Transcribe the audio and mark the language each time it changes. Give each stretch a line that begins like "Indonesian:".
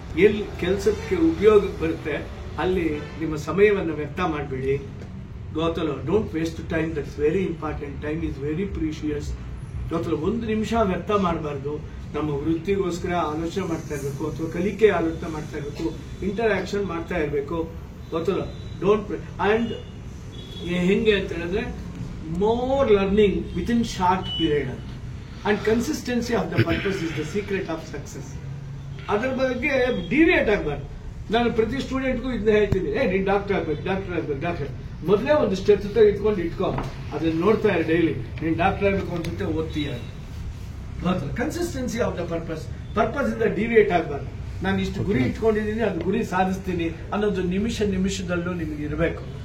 Kannada: ಎಲ್ಲಿ ಕೆಲಸಕ್ಕೆ ಉಪಯೋಗಕ್ಕೆ ಬರುತ್ತೆ ಅಲ್ಲಿ ನಿಮ್ಮ ಸಮಯವನ್ನು ವ್ಯರ್ಥ ಮಾಡಬೇಡಿ. ಗೊತ್ತಲ್ಲ,
English: Don't waste time, that's very important. Time is very precious.
Kannada: ಗೊತ್ತಲ್ಲ, 1 ನಿಮಿಷ ವ್ಯರ್ಥ ಮಾಡಬಾರ್ದು. ನಮ್ಮ ವೃತ್ತಿಗೋಸ್ಕರ ಆಲೋಚನೆ ಮಾಡ್ತಾ ಇರಬೇಕು, ಅಥವಾ ಕಲಿಕೆ ಆಲೋಚನೆ ಮಾಡ್ತಾ ಇರಬೇಕು, ಇಂಟರಾಕ್ಷನ್ ಮಾಡ್ತಾ ಇರಬೇಕು. ಗೊತ್ತಲ್ಲ,
English: Don't.
Kannada: ಅಂಡ್ ಹೆಂಗೆ ಅಂತ ಹೇಳಿದ್ರೆ,
English: more learning within short period and consistency of the purpose is the secret of success.
Kannada: ಅದರ ಬಗ್ಗೆ ಡಿವಿಯೇಟ್ ಆಗಬಾರ್ದು. ನಾನು ಪ್ರತಿ ಸ್ಟೂಡೆಂಟ್ಗೂ ಇದನ್ನ ಹೇಳ್ತೀನಿ, ನೀನ್ ಡಾಕ್ಟರ್ ಆಗ್ಬೇಕು. ಮೊದಲೇ ಒಂದು ಸ್ಟೆಪ್ ಇಟ್ಕೊಂಡು ಇಟ್ಕೋ, ಅದನ್ನ ನೋಡ್ತಾ ಇರ ಡೈಲಿ. ನೀನ್ ಡಾಕ್ಟರ್ ಆಗ್ಬೇಕು ಅನ್ಸುತ್ತೆ, ಓದ್ತೀಯ.
English: consistency of the purpose
Kannada: ಇಂದ ಡಿವಿಯೇಟ್ ಆಗಬಾರ್ದು. ನಾನು ಇಷ್ಟು ಗುರಿ ಇಟ್ಕೊಂಡಿದ್ದೀನಿ, ಅದು ಗುರಿ ಸಾಧಿಸ್ತೀನಿ ಅನ್ನೋದು ನಿಮಿಷದಲ್ಲೂ ನಿಮಗೆ ಇರಬೇಕು.